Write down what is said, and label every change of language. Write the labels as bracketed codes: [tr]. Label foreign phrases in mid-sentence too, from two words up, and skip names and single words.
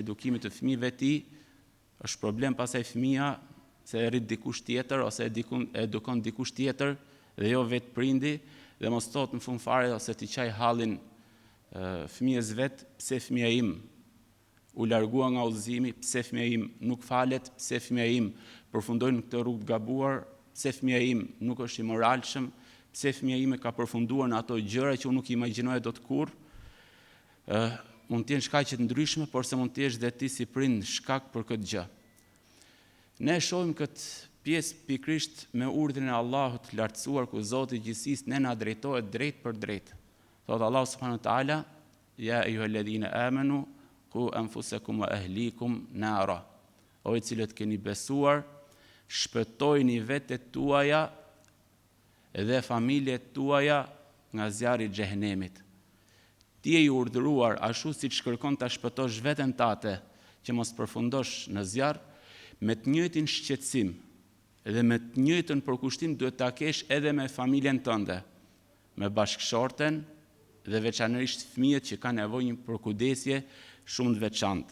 [sq] edukimit të fëmijëve të tij, është problem pasaj fëmia se e rrit dikush tjetër ose edukon dikush tjetër dhe jo vetë prindi, dhe mos thot në fund fare ose t'i qaj hallin fëmijës vet, pse fëmija im u largua nga udhëzimi, pse fëmija im nuk falet, pse fëmija im përfundojnë këtë rrugë të gabuar, pse fëmija im nuk është i moralshëm, pse fëmija ime ka përfunduar në ato gjëra që unë nuk imagjinoja dot kurrë. Mund të jenë shkaqe të ndryshme, por se mund të jesh dhe ti si prind shkak për këtë gjë. Ne shohim këtë pjesë pikrisht me urdhrin e Allahut të lartësuar, ku Zoti i gjithësisë ne na drejtohet drejt për drejt. Thot Allahu [ar] سبحانه وتعالى يا أيها الذين آمنوا قوا أنفسكم وأهليكم نارا. [sq] O i cilët keni besuar, shpëtojini vetët tuaja dhe familjet tuaja nga zjarri i xhehenemit. Ti je i urdhëruar ashtu siç kërkon ta shpëtosh veten tate që mos përfundosh në zjarr, me të njëjtin shqetësim dhe me të njëjtën përkushtim duhet ta kesh edhe me familjen tënde, me bashkëshorten dhe veçanërisht fëmijët që kanë nevojë për kujdesje shumë të veçantë.